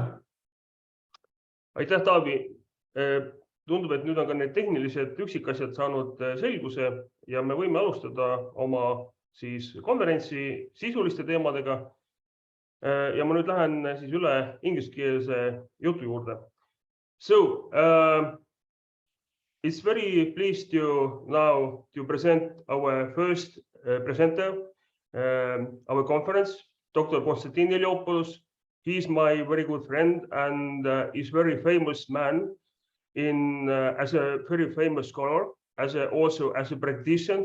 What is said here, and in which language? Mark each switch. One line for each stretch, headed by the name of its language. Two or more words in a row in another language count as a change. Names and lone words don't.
Estonian: Aitäh, Taavi. Tundub, et nüüd on ka need tehnilised üksikasjad saanud selguse ja me võime alustada oma siis konverentsi sisuliste teemadega. Ja ma nüüd lähen siis üle ingliskeelse jutu juurde.
English: So, it's very pleased now to present our first presenter, our conference, Dr Constantine Iliopoulos. He is my very good friend and is very famous man as a very famous scholar, also as a practitioner.